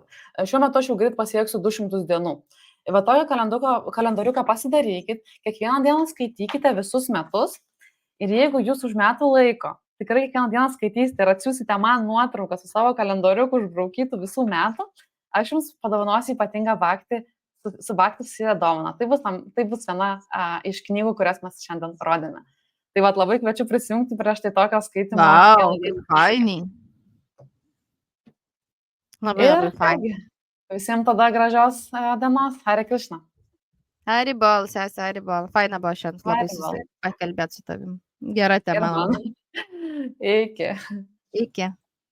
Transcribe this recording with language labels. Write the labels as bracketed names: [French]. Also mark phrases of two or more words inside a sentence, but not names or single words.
[Lithuanian] Šiuo metu aš jau greit pasieksiu 200 dienų. Va tokio kalendoriuką pasidarykit, kiekvieną dieną skaitykite visus metus ir jeigu jūs už metų laiko tikrai kiekvieną dieną skaitysite ir atsiūsite man nuotrauką su savo kalendoriuku užbraukytų visų metų, aš jums padovanosiu ypatingą baktį, su baktu susiję dovaną. Tai bus viena iš knygų, kurias mes šiandien rodėme. Tai vat labai kviečiu prisijungti prieš tai tokio skaitimo. Vau, kaip fainiai. Labai fainiai. Visiems tada gražios dienos. Hare Krishna. [Bangla] Hari bol, sesė, Hari bol. [Lithuanian] Faina buvo šiandien labai pakalbėti su tavim. Gera tema. Iki. Iki.